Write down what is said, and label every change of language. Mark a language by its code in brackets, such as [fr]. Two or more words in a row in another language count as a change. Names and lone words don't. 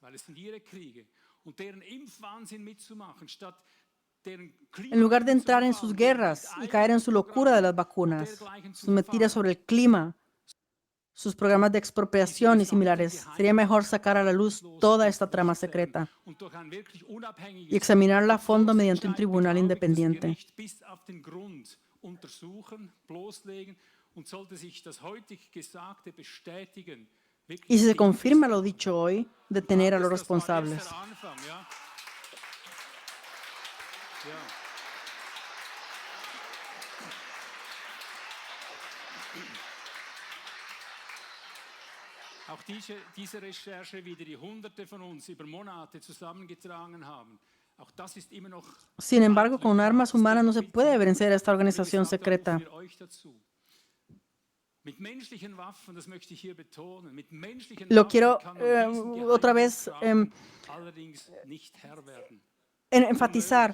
[es] En lugar de entrar en sus guerras y caer en su locura de las vacunas, sus mentiras sobre el clima, sus programas de expropiación y similares, sería mejor sacar a la luz toda esta trama secreta y examinarla a fondo mediante un tribunal independiente. Y si se confirma lo dicho hoy, detener a los responsables. [de] Auch diese Recherche, wie die Hunderte von uns über Monate zusammengetragen haben, auch das ist immer noch. [es] Sin embargo, con armas humanas no se puede vencer a esta organización secreta. Lo quiero otra vez enfatizar.